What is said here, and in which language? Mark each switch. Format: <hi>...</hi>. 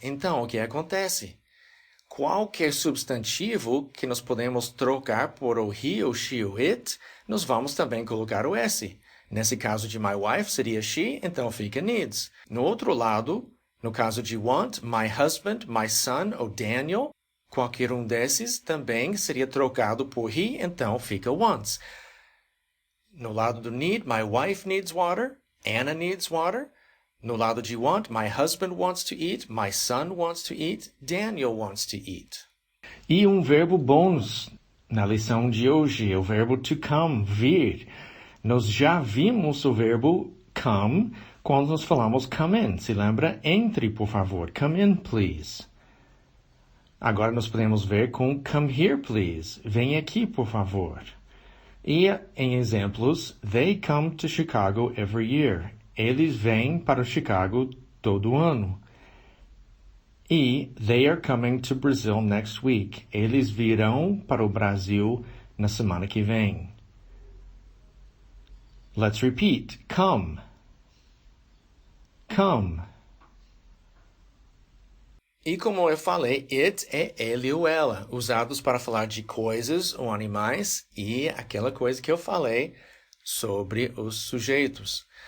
<pt>Então, o que acontece? Qualquer substantivo que nós podemos trocar por o he, o she, o it, nós vamos também colocar o S. Nesse caso de</pt> <en>my wife</en> <pt>seria she, então fica needs. No outro lado, no caso de want,</pt> <en>my husband, my son</en> <pt>ou Daniel, qualquer um desses também seria trocado por he, então fica wants. No lado do</pt> <en>need, my wife needs water, Anna needs water.</en> <pt>No lado de</pt> <en>want, my husband wants to eat, my son wants to eat, Daniel wants to eat.</en> <pt>E um verbo bônus na lição de hoje é o verbo to come, vir. Nós já vimos o verbo come quando nós falamos</pt> <en>come in.</en> <pt>Se lembra? Entre, por favor.</pt> <en>Come in, please.</en> <pt>Agora nós podemos ver com</pt> <en>come here, please.</en> <pt>Vem aqui, por favor. E em exemplos,</pt> <en>they come to Chicago every year.</en> <pt>Eles vêm para Chicago todo ano.</pt> <en>E they are coming to Brazil next week.</en> <pt>Eles virão para o Brasil na semana que vem.</pt> <en>Let's repeat. Come. Come.</en> <pt>E como eu falei, it é ele ou ela, usados para falar de coisas ou animais e aquela coisa que eu falei sobre os sujeitos.</pt>